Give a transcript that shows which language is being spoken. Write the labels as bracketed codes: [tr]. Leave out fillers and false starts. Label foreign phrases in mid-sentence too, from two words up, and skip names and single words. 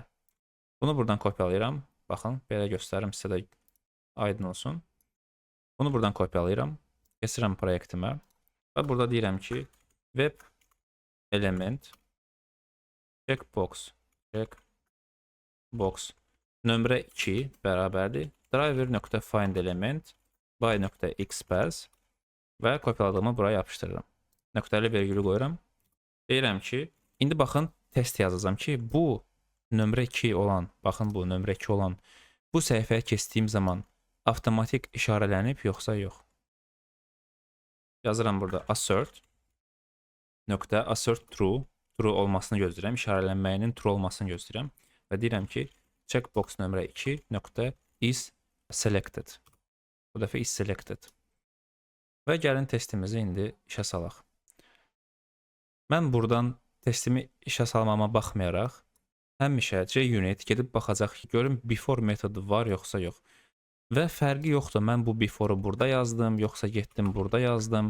[az] Bunu buradan kopyalayıram. Baxın, belə göstərim sizə də aydın olsun. Bunu buradan kopyalayıram. Keçirəm proyektimə. Və burada deyirəm ki, [en] web element checkbox [az] nömrə 2 bərabərdir. [en] Driver.find element by.xpath [az] və kopyaladığımı buraya yapışdırıram. Nöqtəli vergülü qoyuram. Deyirəm ki, indi baxın test yazacağam ki, bu nömrə 2 olan, baxın bu nömrə 2 olan bu səhifəyə keçdiyim zaman avtomatik işarələnib yoxsa yox. Yazıram burada [en] assert true [az] olmasını gözləyirəm, işarələnməyinin true olmasını gözləyirəm və deyirəm ki, checkbox nömrə 2 [en] is selected. [az] Bu dəfə [en] is selected. [az] Və gəlin testimizi indi işə salaq. Mən buradan testimi işə salmama baxmayaraq, həmişə JUnit gedib baxacaq ki, görüm before metodu var yoxsa yox. Və fərqi yoxdur, mən bu before'u burada yazdım, yoxsa getdim burada yazdım.